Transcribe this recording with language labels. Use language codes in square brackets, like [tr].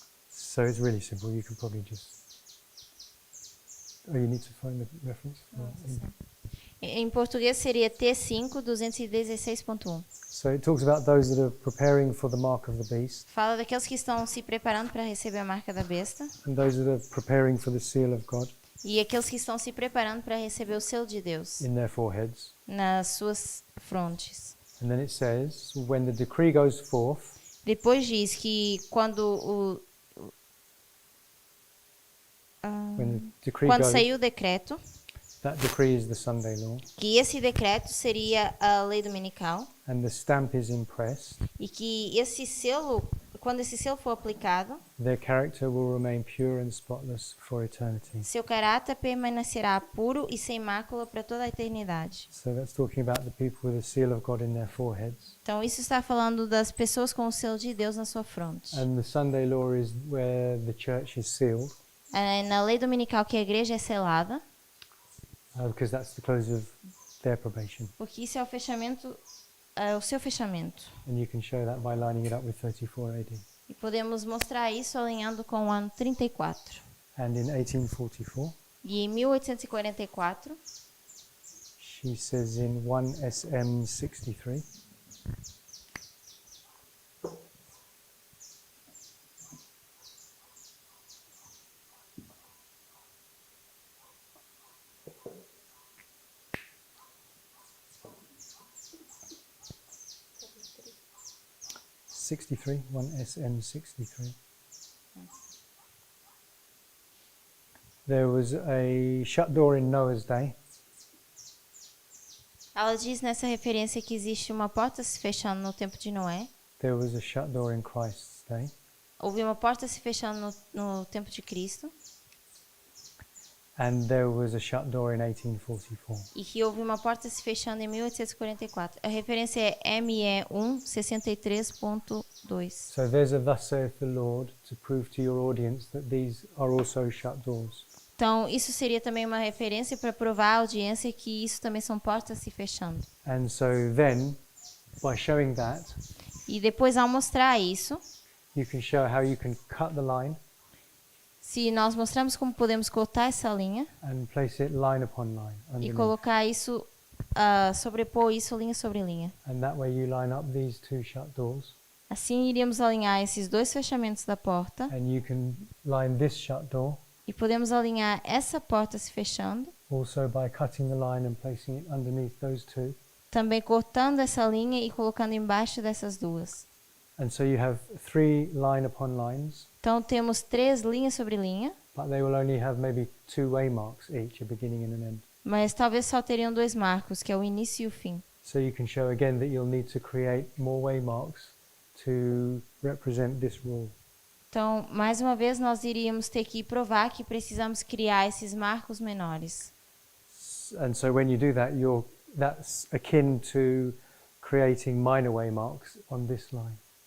[en] So it's really simple. You can probably just. Oh, you need to find the reference. [pt] Em português seria T5 216.1. [en] So it talks about those that are preparing for the mark of the beast, [pt] Fala daqueles que estão se preparando para receber a marca da besta [en] and those that are preparing for the seal of God [pt] e aqueles que estão se preparando para receber o selo de Deus [en] in their foreheads. [pt] nas suas frontes. [en] And then it says, when the decree goes forth, [pt] Depois diz que quando [en] when the decree [pt] quando [en] goes, [pt] saiu o decreto, [en] that decree is the Sunday law, [pt] que esse decreto seria a lei dominical [en] and the stamp is impressed, [pt] e que esse selo, quando esse selo for aplicado, [en] their character will remain pure and spotless for eternity. [pt] seu caráter permanecerá puro e sem mácula para toda a eternidade. [en] So that's talking about the people with the seal of God in their foreheads. [pt] Então isso está falando das pessoas com o selo de Deus na sua fronte. [en] And the Sunday law is where the church is sealed, [pt] Na lei dominical que a igreja é selada, [en] because that's the close of their probation. [pt] porque isso é o fechamento, o seu fechamento. [en] And you can show that by lining it up with 34 AD. [pt] E podemos mostrar isso alinhando com o ano 34. [en] And in 1844, [pt] E em 1844, [en] she says in 1 SM 63, '63, 1 SM 63. There was a shut door in Noah's day, [pt] ela diz nessa referência que existe uma porta se fechando no tempo de Noé. [en] there was a shut door in Christ's day, [pt] Houve uma porta se fechando no tempo de Cristo. [en] and there was a shut door in 1844. [pt] E que houve uma porta se fechando em 1844. A referência é ME1 63.2. [en] So there's a thus saith the Lord to prove to your audience that these are also shut doors. [pt] Então, isso seria também uma referência para provar à audiência que isso também são portas se fechando. [en] And so then, by showing that, [pt] E depois, ao mostrar isso, [en] you can show how you can cut the line [pt] se nós mostramos como podemos cortar essa linha [en] and place it line upon line [pt] e [en] underneath. [pt] colocar isso, sobrepor isso linha sobre linha. [en] And that way you line up these two shut doors, [pt] Assim, iríamos alinhar esses dois fechamentos da porta [en] and you can line this shut door [pt] e podemos alinhar essa porta se fechando, [en] also by cutting the line and placing it underneath those two. [pt] também cortando essa linha e colocando embaixo dessas duas. [en] And so you have 3 line upon lines, [pt] Então, temos 3 linhas sobre linha, [en] but they will only have maybe 2 waymarks each, a beginning and an end. [pt] mas talvez só teriam 2 marcos, que é o início e o fim. [en] So you can show again that you'll need to create more waymarks to represent this rule. [pt] Então, mais uma vez, nós iríamos ter que provar que precisamos criar esses marcos menores. [en] And so when you do that, that's akin to creating minor waymarks on this line.